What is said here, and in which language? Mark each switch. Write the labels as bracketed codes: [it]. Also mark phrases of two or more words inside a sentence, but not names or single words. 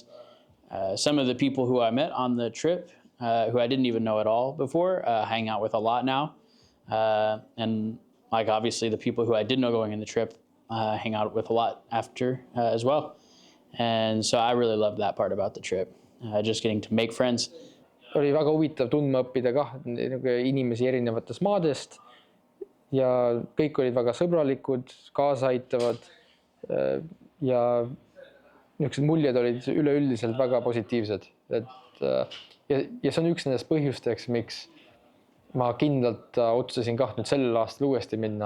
[en] Some of the people who I met on the trip, who I didn't even know at all before, hang out with a lot now. And like obviously the people who I did know going in the trip, hang out with a lot after as well. And so I really loved that part about the trip, just getting to make friends. [et] Oli väga huvitav tundma õppida kah inimesi erinevatest maadest ja kõik olid väga sõbralikud, kaasaitavad ja niisugused muljed olid üleüldiselt väga positiivsed. Ja see on üks nendest põhjusteks, miks ma kindlalt otsustasin kah nüüd sellel aastal uuesti minna.